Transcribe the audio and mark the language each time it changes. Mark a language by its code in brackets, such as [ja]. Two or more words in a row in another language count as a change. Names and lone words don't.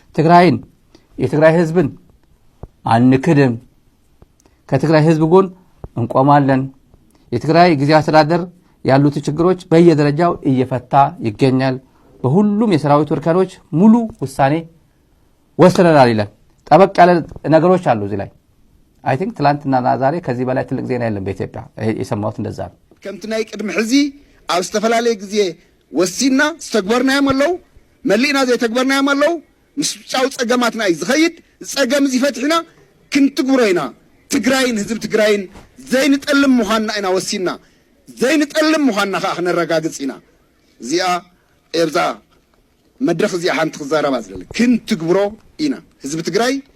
[am] የትግራይ ህዝብን አንክድም፣ ከትግራይ ህዝብ ጎን እንቆማለን፣ የትግራይ ጊዜያዊ አስተዳደር ያሉት ችግሮች በየደረጃው እየፈታ ይገኛል፣ በሁሉም የሰራዊት እርከኖች ሙሉ ውሳኔ ወስነናል ይላል። ጠበቅ ያለ ነገሮች አሉ እዚህ ላይ። [en] I think [am] ትላንትና ዛሬ ከዚህ በላይ ትልቅ ዜና የለም በኢትዮጵያ የሰማሁት እንደዛ ነው። [ti] ከምቲ ናይ ቅድሚ ሕዚ ኣብ ዝተፈላለየ ግዜ ወሲና ዝተግበርናዮም ኣለው መሊእና ዘይተግበርናዮም ኣለው ምስ ውጫዊ ፀገማትና እዩ ዝኸይድ ፀገም እዚ ፈትሒና ክንትግብሮ ኢና ትግራይን ህዝቢ ትግራይን ዘይንጠልም ምዃንና ኢና ወሲና ዘይንጠልም ምዃንና ከዓ ክነረጋግፅ ኢና እዚኣ ኤርዛ መድረክ እዚኣ ሓንቲ ክዛረባ ዝደለ ክንትግብሮ ኢና ህዝቢ ትግራይ